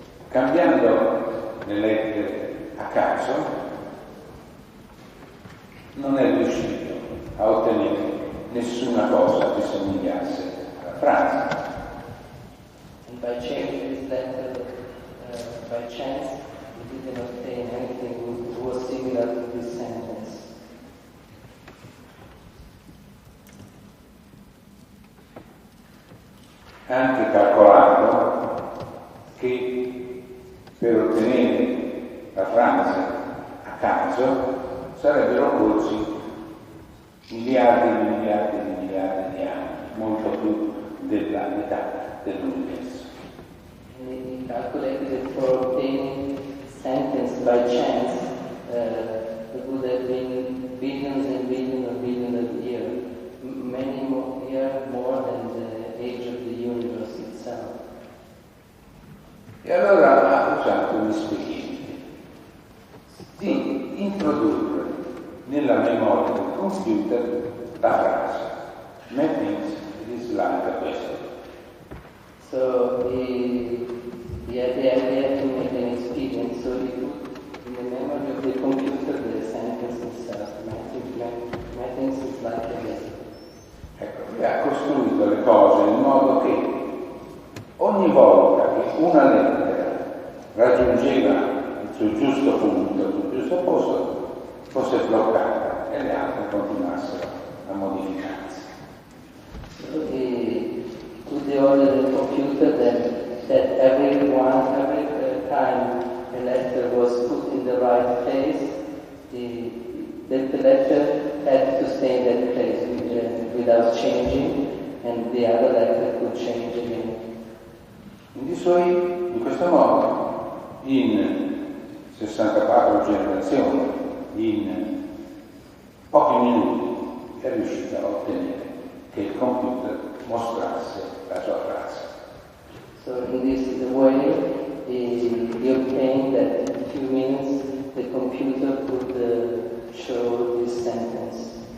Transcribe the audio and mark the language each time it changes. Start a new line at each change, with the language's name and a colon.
Italian: Cambiando le lettere a caso, non è riuscito a ottenere nessuna cosa che somigliasse alla frase.
English: And by changing this letter by chance, he didn't obtain anything which was similar to this sentence.
Italian: Ha anche calcolato che per ottenere la frase a caso sarebbero occorsi miliardi di anni, molto più della metà dell'universo.
English: He calculated that for obtaining sentence by chance, it would have been billions and billions of years, many more than the age of the universe itself.
Italian: E allora ha usato un esperimento di introdurre nella memoria del computer la frase
English: "Mathings is like a vessel". So he had the idea to make an experience, so he put in the memory of the computer the sentence itself, Mathings is like a vessel.
Italian: Ecco, lui ha costruito le cose in modo che ogni volta che una lettera raggiungeva il suo giusto punto, il suo giusto posto, fosse bloccata e le altre continuassero a modificarsi.
English: So he put the order in the computer that every time a letter was put in the right place, the letter had to stay in that place without changing, and the other letter could change again.
Italian: In questo modo, in 64 generazioni, in pochi minuti, è riuscito a ottenere che il computer mostrasse la sua frase.
English: So in this way, he obtained that in a few minutes the computer could show this sentence.